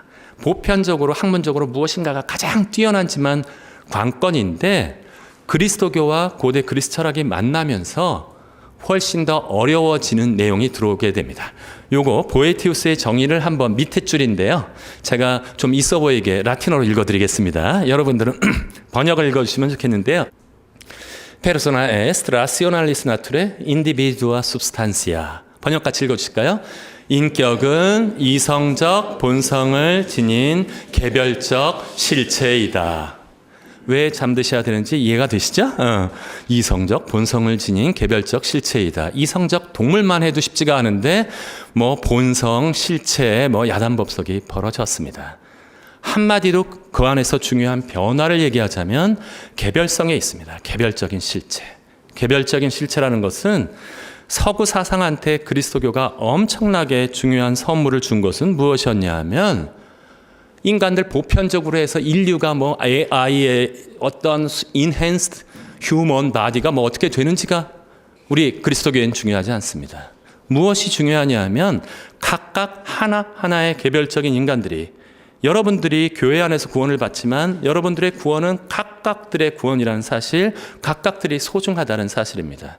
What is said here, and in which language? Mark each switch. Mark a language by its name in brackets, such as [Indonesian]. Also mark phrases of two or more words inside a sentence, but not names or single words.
[Korean] 보편적으로 학문적으로 무엇인가가 가장 뛰어난지만 관건인데 그리스도교와 고대 그리스 철학이 만나면서 훨씬 더 어려워지는 내용이 들어오게 됩니다. 요거 보에티우스의 정의를 한번 밑에 줄인데요. 제가 좀 있어 보이게 라틴어로 읽어드리겠습니다. 여러분들은 번역을 읽어주시면 좋겠는데요. [Latin] Persona est rationalis naturae individua substantia. [Korean] 번역 같이 읽어주실까요? 인격은 이성적 본성을 지닌 개별적 실체이다. 왜 잠드셔야 되는지 이해가 되시죠? 이성적 본성을 지닌 개별적 실체이다. 이성적 동물만 해도 쉽지가 않은데 뭐 본성, 실체, 뭐 야단법석이 벌어졌습니다. 한마디로 그 안에서 중요한 변화를 얘기하자면 개별성에 있습니다. 개별적인 실체. 개별적인 실체라는 것은 서구 사상한테 그리스도교가 엄청나게 중요한 선물을 준 것은 무엇이었냐 하면 인간들 보편적으로 해서 인류가 뭐 AI의 어떤 [English] enhanced human body [Korean] 가 뭐 어떻게 되는지가 우리 그리스도교회는 중요하지 않습니다. 무엇이 중요하냐 하면 각각 하나하나의 개별적인 인간들이 여러분들이 교회 안에서 구원을 받지만 여러분들의 구원은 각각들의 구원이라는 사실, 각각들이 소중하다는 사실입니다.